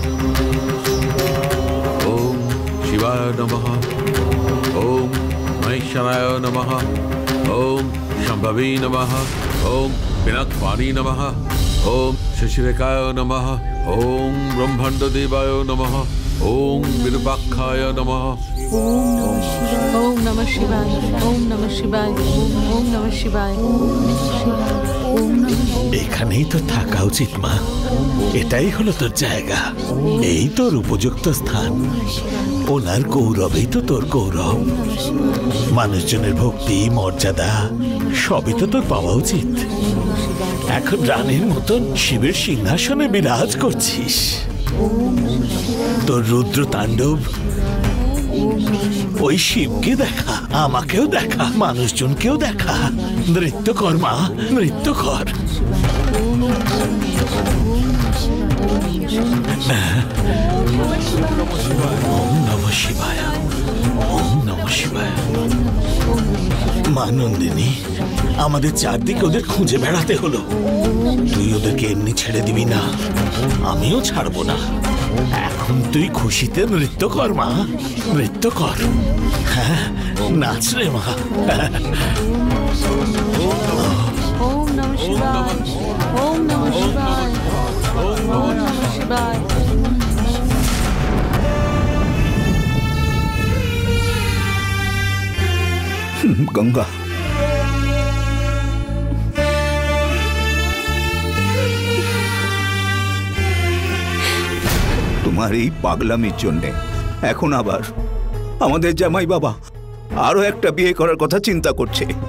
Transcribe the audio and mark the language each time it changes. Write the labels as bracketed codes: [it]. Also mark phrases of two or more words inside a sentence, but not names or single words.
[sa] ওম শিবায় নমঃ, ওম মহেশ্বরায় নমঃ, ওম শম্ভবী নমঃ, ওম পিনাকপাণি নমঃ, ওম শশিরেখায় নমঃ, ওম ব্রহ্মাণ্ড দেবায় নমঃ, ওম বিরূপাক্ষায় নমঃ। ওম নমঃ শিবায়, ওম নমঃ শিবায়, ওম নমঃ শিবায়। [bn] এখানেই তো থাকা উচিত মা, এটাই হলো তোর জায়গা, এই তোর উপযুক্ত স্থান। ওনার গৌরবেই তো তোর গৌরব। মানুষজনের ভক্তি মর্যাদা সবই তো তোর পাওয়া উচিত। এখন রানীর মতন শিবের সিংহাসনে বিরাজ করছিস। তোর রুদ্র তাণ্ডব, ওই শিবকে দেখা, আমাকেও দেখা, মানুষজনকেও দেখা। নৃত্য কর মা, নৃত্য কর। [sa] ওম নমঃ শিবায়, ওম নমঃ শিবায়। [bn] মা নন্দিনী, আমাদের চারদিকে ওদের খুঁজে বেড়াতে হলো। তুই ওদেরকে এমনি ছেড়ে দিবি না, আমিও ছাড়বো না। এখন তুই খুশিতে নৃত্য কর মা, নৃত্য কর। হ্যাঁ, নাচ রে মা। [sa] ওম নমঃ শিবায়, ওম নমঃ শিবায়, ওম নমঃ শিবায়। [bn] গঙ্গা, তোমার এই পাগলামির জন্যে এখন আবার আমাদের জামাই বাবা আরো একটা বিয়ে করার কথা চিন্তা করছে।